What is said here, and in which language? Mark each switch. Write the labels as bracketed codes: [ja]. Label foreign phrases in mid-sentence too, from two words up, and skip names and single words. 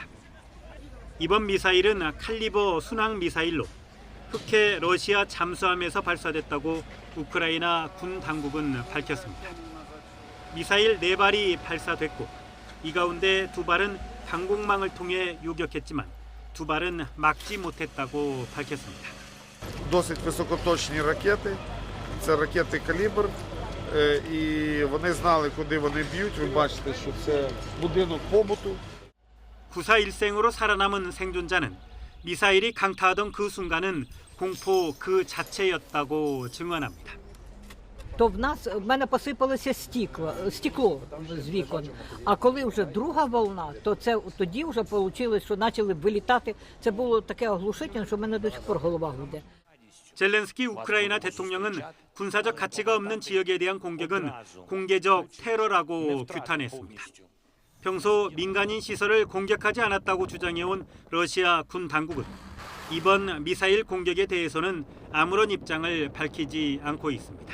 [ko] 이번 미사일은 칼리버 순항 미사일로 흑해 러시아 잠수함에서 발사됐다고 우크라이나 군 당국은 밝혔습니다. 미사일 4발이 발사됐고 이 가운데 2발은 방공망을 통해 요격했지만 2발은 막지 못했다고 밝혔습니다. [uk] Досить високоточні ракети. Це ракети «Калібр». І вони знали, куди вони б'ють. Ви бачите, що це будинок побуту. [ko] 구사일생으로 살아남은 생존자는 미사일이 강타하던 그 순간은 공포 그 자체였다고 증언합니다. [uk] То в мене посипалося стекло з вікон. А коли вже друга волна, то це тоді вже вийшло, що почали вилітати. Це було таке оглушительне, що в мене до сих пор голова гуде. [ko] 젤렌스키 우크라이나 대통령은 군사적 가치가 없는 지역에 대한 공격은 공개적 테러라고 규탄했습니다. 평소 민간인 시설을 공격하지 않았다고 주장해온 러시아 군 당국은 이번 미사일 공격에 대해서는 아무런 입장을 밝히지 않고 있습니다.